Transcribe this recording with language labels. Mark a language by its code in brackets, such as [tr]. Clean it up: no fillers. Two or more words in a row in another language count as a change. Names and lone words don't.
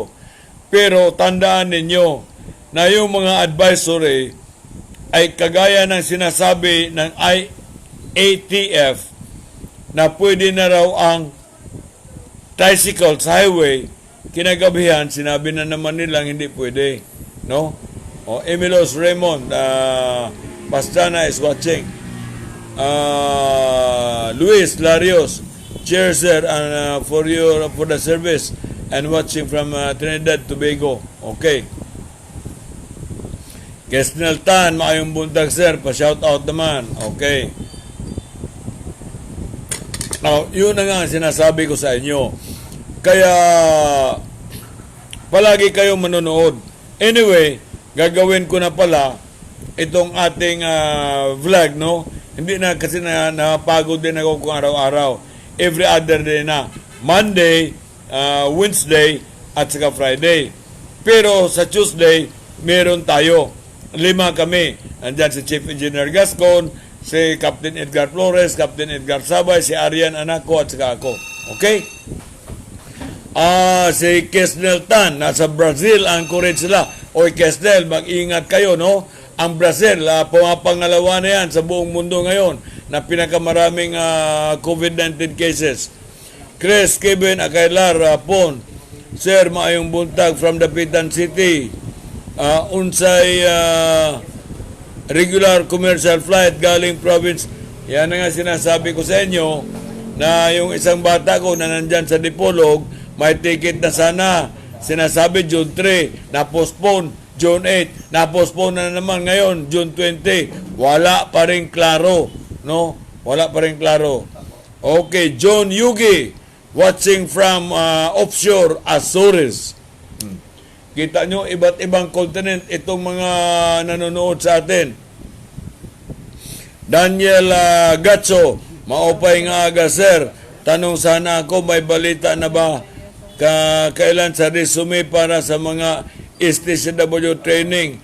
[tl] Pero tandaan ninyo na yung mga advisory ay kagaya ng sinasabi ng IATF na pwede na raw ang tricycle sa highway, kinagabihan, sinabi na naman nilang hindi pwede. No? O, Emilos Raymond, [en] Pastrana is watching. Luis Larios, cheers, sir, for the service and watching from Trinidad, Tobago. Okay. [ceb] Kesnel Tan, maayong buntag, sir. [tl] Pa-shout out naman. Okay. Now, yun na nga ang sinasabi ko sa inyo. Kaya, palagi kayo manonood. Anyway, gagawin ko na pala itong ating vlog, no? Hindi na kasi napagod din ako kung araw-araw. [en] Every other day na. [tl] Monday, Wednesday, at saka Friday. Pero sa Tuesday, meron tayo. 5 kami. Andyan si Chief Engineer Gascon, si Captain Edgar Flores, Captain Edgar Sabay, si Arian Anaco, at saka ako. Okay? Si Kesnel Tan, nasa Brazil, encourage sila. Oy, Kesnel, mag-ingat kayo, no? Ang Brazil, pumapangalawa na yan sa buong mundo ngayon na pinakamaraming COVID-19 cases. Chris, Kevin, [ceb] Akailar, Pon, sir, maayong buntag from Dapitan City. Unsay [en] regular commercial flight [ceb] galing province. [tl] Yan na nga sinasabi ko sa inyo na yung isang bata ko na nandyan sa Dipolog, may ticket na sana. Sinasabi June 3, na-postpone. June 8, na-postpone na naman ngayon, June 20. Wala pa rin klaro. No? Wala pa rin klaro. [en] Okay, John Yugi, watching from offshore Azores. [tl] Kita nyo, iba't ibang continent itong mga nanonood sa atin. [war] Daniel Gatso, maupay nga aga, sir. [tl] Tanong sana ako, may balita na ba kailan sa resume para sa mga STCW training?